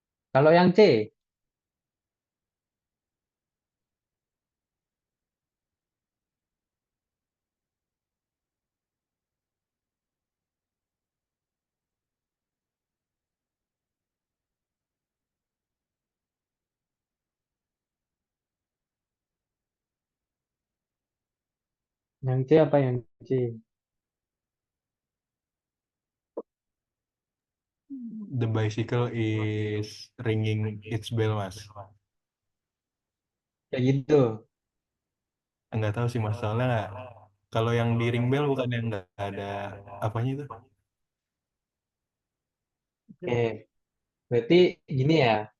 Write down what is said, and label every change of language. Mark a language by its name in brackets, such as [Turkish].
[Indonesian] Kalau yang C, yang C apa yang C? [English] The bicycle is ringing its bell, Mas. [Indonesian] Kayak gitu. Enggak tahu sih Mas, soalnya nggak. Kalau yang di ring bell bukan yang nggak ada apanya itu. Oke. Berarti gini ya.